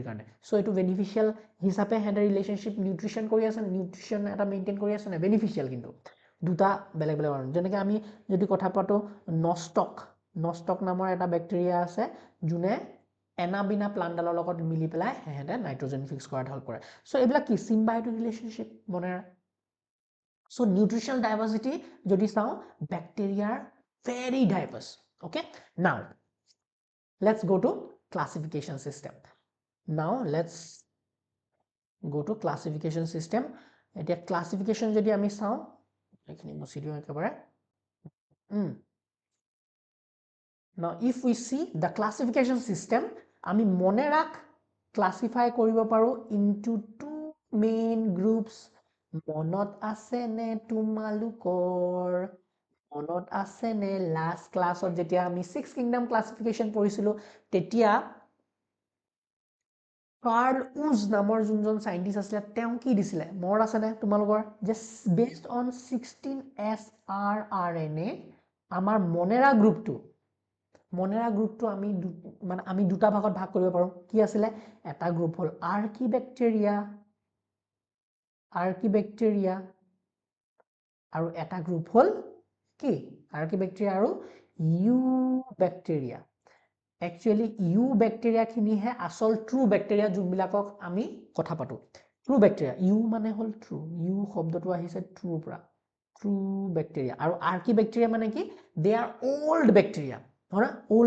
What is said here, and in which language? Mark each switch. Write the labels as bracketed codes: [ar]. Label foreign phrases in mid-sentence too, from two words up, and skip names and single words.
[as] কাৰণে চ' এইটো বেনিফিচিয়েল হিচাপে সেহেঁতে [en] relationship nutrition [as] কৰি আছে নিউট্ৰিশ্যন এটা মেইনটেইন কৰি আছে নে বেনিফিচিয়েল কিন্তু দুটা বেলেগ যেনেকৈ আমি যদি কথা পাতোঁ নষ্টক নামৰ এটা বেক্টেৰিয়া আছে যোনে এনাবিনা প্লাণ্টডালৰ লগত মিলি পেলাই সেহেঁতে [en] nitrogen fix [as] কৰাত হেল্প কৰে চ' এইবিলাক কি [en] symbiotic relationship [as] বনায় চ' [en] nutritional diversity [as] যদি চাওঁ বেক্টেৰিয়াৰ [en] very diverse okay now let's go to classification system [as] এতিয়া classification যদি আমি চাওঁ এইখিনি মুছি দিওঁ একেবাৰে [en] now if we see the classification system [as] আমি মনেৰাক classify কৰিব পাৰোঁ [en] into two main groups [as] মনত আছে নে তোমালোকৰ মনত আছে নে লাষ্ট ক্লাছত যেতিয়া আমি [en] 6 kingdom classification [as] পঢ়িছিলোঁ তেতিয়া কাৰ্ল উজ নামৰ যোনজন সাইন্টিষ্ট আছিলে তেওঁ কি দিছিলে মনত আছে নে তোমালোকৰ যে [en] based on 16 srRNA [as] আমাৰ মনেৰা গ্ৰুপটো আমি দুটা ভাগত ভাগ কৰিব পাৰোঁ কি আছিলে এটা গ্ৰুপ হ'ল আৰ্কিবেক্টেৰিয়া আৰু এটা গ্ৰুপ হ'ল কি আৰ্কিবেক্টেৰিয়া আৰু ইউবেক্টেৰিয়া একচুৱেলি ইউবেক্টেৰিয়াখিনিহে আচল [en] true bacteria [as] যোনবিলাকক আমি কথা পাতোঁ [en] true bacteria [as] ইউ মানে হ'ল ট্ৰু ইউ শব্দটো আহিছে ট্ৰুৰ পৰা [en] true bacteria [as] আৰু আৰ্কিবেক্টেৰিয়া মানে কি [en] they are old bacteria [as] হয় না